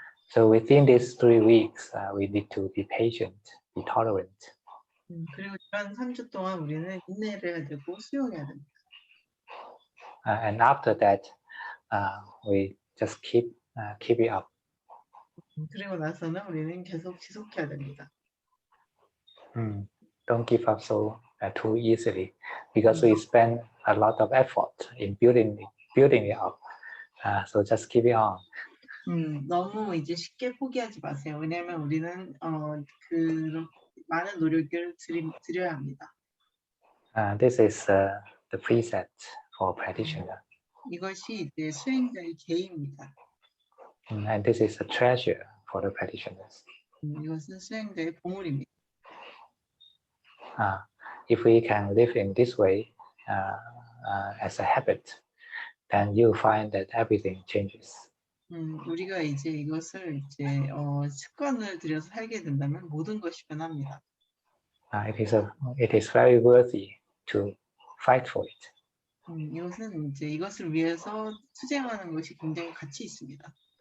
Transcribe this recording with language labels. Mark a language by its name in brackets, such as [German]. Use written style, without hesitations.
[English] So within these 3 weeks, we need to be patient, be tolerant. [Korean] 그리고 이런 3주 동안 우리는 인내를 해야 되고 수용해야 됩니다. [English] And after that, we just keep it up. [Korean] 그리고 나서는 우리는 계속 지속해야 됩니다. [English] Don't give up so too easily, because we spend a lot of effort in building it up. So just keep it on. [Korean] 너무 이제 쉽게 포기하지 마세요. 왜냐하면 우리는 그 많은 노력을 들여야 합니다. [English] This is the preset for practitioner. [Korean] 이것이 이제 수행자의 계입니다. [English] And this is a treasure for the practitioners. [Korean] 이것은 수행자의 보물입니다. [English] If we can live in this way as a habit, then you find that everything changes. [Korean] 우리가 이제 이것을 이제 습관을 들여서 살게 된다면 모든 것이 변합니다. [English] It is very worthy to fight for it. [Korean] 이것은 이제 이것을 위해서 투쟁하는 것이 굉장히 가치 있습니다.